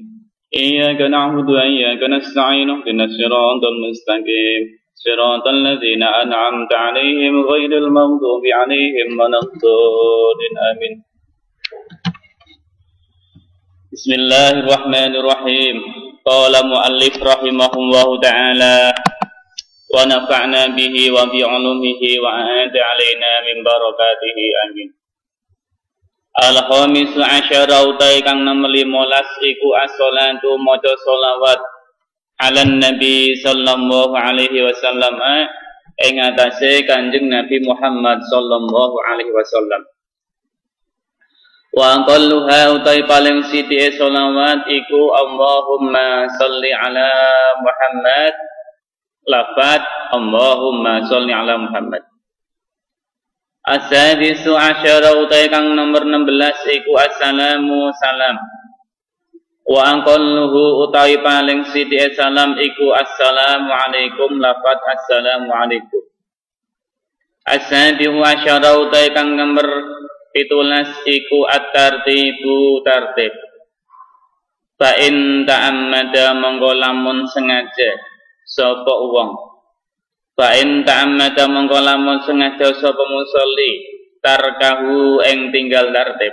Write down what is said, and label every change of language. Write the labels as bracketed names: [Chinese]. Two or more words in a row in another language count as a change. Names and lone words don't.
[Arabic] إياك نعبد وإياك نستعين اهدنا الصراط المستقيم صراط الذين أنعمت عليهم غير المغضوب عليهم ولا الضالين آمين. Bismillahirrahmanirrahim. قال المؤلف رحمه الله تعالى ونفعنا به وبعلومه وأعاد علينا من بركاته آمين. الخامس عشر [Javanese] utai kang nomor 15 iku as-shalatu maca sholawat [Arabic] على النبي صلى الله عليه وسلم [Javanese] ing atase Kanjeng Nabi Muhammad [Arabic] صلى الله عليه وسلم. وأقلها [Javanese] utai paling sithike sholawat iku [Arabic] اللهم صل على محمد, [Javanese] lafaz [Arabic] اللهم صل على محمد. السادس عشر [Javanese] utai kang nomor 16 iku assalamu salam. [Arabic] وأقله [Javanese] utai paling sithik salam iku [Arabic] السلام عليكم, [Javanese] lafaz [Arabic] السلام عليكم. السابع عشر [Javanese] utai kang nomor 17 iku at-tartibu tartib. [Arabic] فإن تعمد [Javanese] monggo lamun sengaja sapa wong. [Arabic] فإن تعمد [Javanese] mongko lamun sengaja sapa musolli tarkahu ing tinggal tartib.